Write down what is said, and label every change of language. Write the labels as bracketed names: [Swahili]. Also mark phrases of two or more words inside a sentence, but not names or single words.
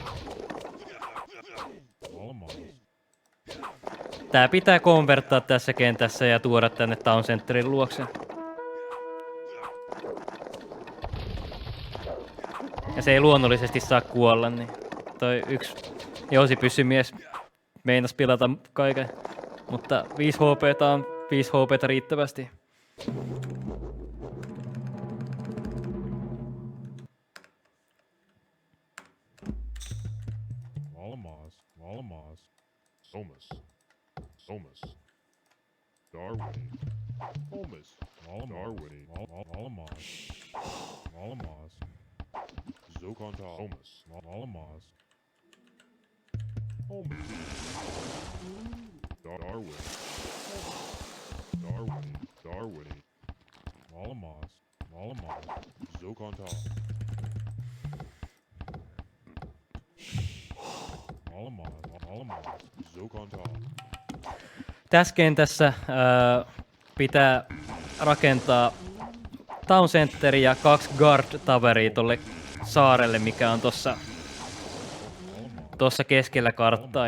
[Finnish] Tää pitää konverttaa tässä kentässä ja tuoda tänne Town Centerin luokse. Ja se ei luonnollisesti saa kuolla, niin toi yksi jousipyssymies meinas pilata kaiken. Mutta 5 HP:tä on 5 HP:tä riittävästi. Almas, Somas, Darwin, Almas, Darwin, Almas, Zokonta, Almas, Darwin, Almas, Zokonta. Tässä kentässä pitää rakentaa Town Center ja 2 Guard Toweria tolle saarelle, mikä on tossa keskellä karttaa.